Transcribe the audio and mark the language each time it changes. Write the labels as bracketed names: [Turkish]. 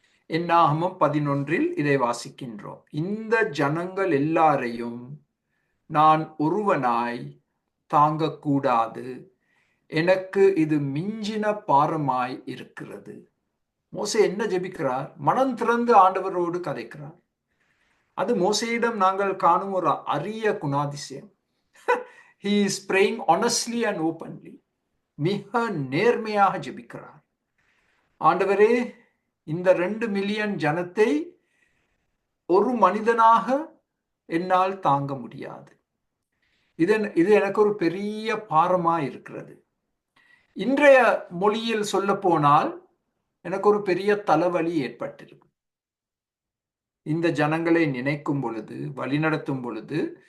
[Tamil] என்னாகமம் 11 இதை வாசிக்கின்றோம். இந்த ஜனங்கள் எல்லாரையும் நான் ஒருவனாய் தாங்கக்கூடாது, எனக்கு இது மிஞ்சின பாரமாய் இருக்கிறது. மோசே என்ன ஜெபிக்கிறார்? மனம் திறந்து ஆண்டவரோடு கதைக்கிறார். அது மோசேயிடம் நாங்கள் காணும் ஒரு அரிய குணாதிசயம். [English] He is praying honestly and openly. [Tamil] மிக நேர்மையாக ஜெபிக்கிறார். ஆண்டவரே, இந்த 2 மில்லியன் ஜனத்தை ஒரு மனிதனாக என்னால் தாங்க முடியாது. இது எனக்கு ஒரு பெரிய பாரமா இருக்கிறது. இன்றைய மொழியில் சொல்ல போனால் எனக்கு ஒரு பெரிய தலைவலி ஏற்பட்டிருக்கு. இந்த ஜனங்களை நினைக்கும் பொழுது, வழிநடத்தும் பொழுது